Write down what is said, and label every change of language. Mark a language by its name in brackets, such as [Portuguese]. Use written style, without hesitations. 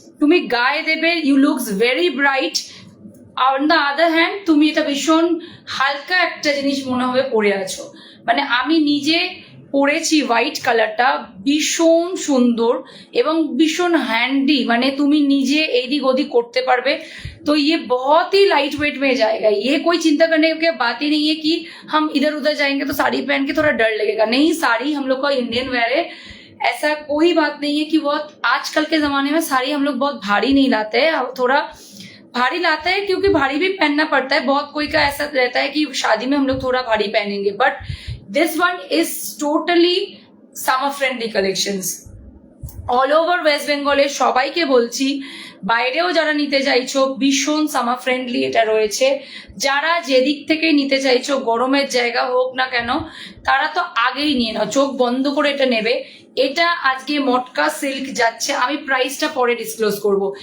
[Bangla] তুমি গায়ে দেবে, [English] You looks very bright. On the other hand [Bangla] তুমি এটা ভীষণ হালকা একটা জিনিস মনে হবে পরে আছো। মানে আমি নিজে পরেছি হোয়াইট কালারটা, ভীষণ সুন্দর এবং ভীষণ হ্যান্ডি, মানে তুমি নিজে एदिक ओदिक করতে পারবে। [Hindi] तो ये बहुत ही लाइट वेट में जाएगा, ये कोई चिंता करने की बात ही नहीं है कि हम इधर उधर जाएंगे तो साड़ी पहन के थोड़ा डर लगेगा। नहीं, साड़ी हम लोग का इंडियन वेयर है, ऐसा कोई बात नहीं है कि बहुत आजकल के जमाने में साड़ी हम लोग बहुत भारी नहीं लाते हैं, थोड़ा भारी लाता है क्योंकि भारी भी पहनना पड़ता है। बहुत कोई का ऐसा रहता है कि शादी में हम लोग थोड़ा भारी पहनेंगे, [English] But this one is totally summer friendly collections. [Bangla] All over West বেঙ্গলে সবাইকে বলছি, বাইরেও যারা নিতে চাইছো ভীষণ সামার ফ্রেন্ডলি এটা রয়েছে। যারা যেদিক থেকে নিতে চাইছো, গরমের জায়গা হোক না কেন, তারা তো আগেই নিয়ে নাও, চোখ বন্ধ করে এটা নেবে। এটা আজকে মটকা সিল্ক যাচ্ছে, আমি প্রাইসটা পরে ডিসক্লোজ করব।